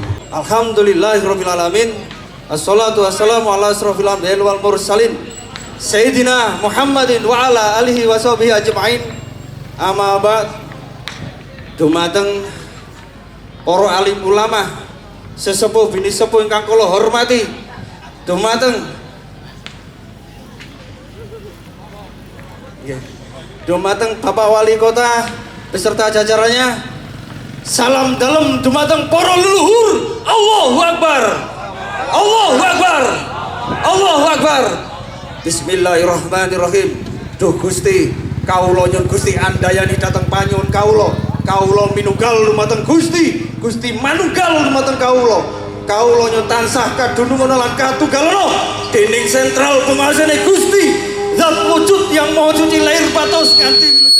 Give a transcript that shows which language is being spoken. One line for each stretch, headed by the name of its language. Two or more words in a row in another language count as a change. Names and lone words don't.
Arabic: الحمد لله رب العالمين. الصلاة والسلام على أشرف الأنبياء والمرسلين سيدنا محمد وعلى آله وصحبه أجمعين. أما بعد.
Javanese: Dumateng para alim ulama, sesepuh bini sepuh ingkang kula hormati. Dumateng Bapak Wali Kota
Indonesian: beserta jajarannya.
Javanese: Salam dalam dumateng para leluhur.
Arabic: الله أكبر. الله أكبر. الله أكبر. بسم الله الرحمن الرحيم.
Javanese: Duh Gusti, kawula nyuwun Gusti andayani dhateng panyuwun kawula. Kawula minunggal dumateng Gusti, Gusti manunggal dumateng kawula. Kawula nyuwun tansah kadunungan lan katunggalana dening sentral penguasane Gusti,
Indonesian: zat wujud yang maha suci
Javanese: lahir batos nganti wilujeng.